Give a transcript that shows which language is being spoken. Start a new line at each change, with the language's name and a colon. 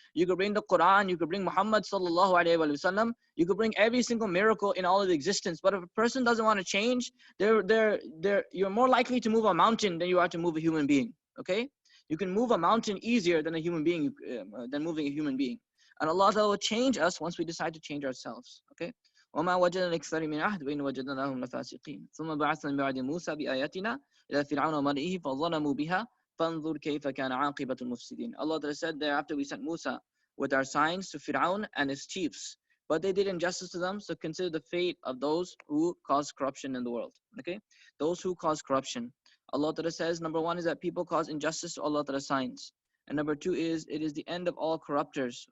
English: You could bring the Quran, you could bring Muhammad sallallahu alaihi wasallam, you could bring every single miracle in all of existence. But if a person doesn't want to change, you're more likely to move a mountain than you are to move a human being. Okay, you can move a mountain easier than a human being, than moving a human being. And Allah will change us once we decide to change ourselves. Okay.
Arabic: وما وجدنا لأكثر من عهد وإن وجدنا لهم لفاسقين ثم بعثنا من بعد موسى بآياتنا إلى فرعون وملئه فظلموا بها فانظر كيف كان عاقبة المفسدين.
English: Allah said, thereafter we sent Musa with our signs to Fir'aun and his chiefs, but they did injustice to them. So consider the fate of those who cause corruption in the world. Okay, those who cause corruption. Allah says, number one is that people cause injustice to Allah's signs, and number two is it is the end of all corrupters.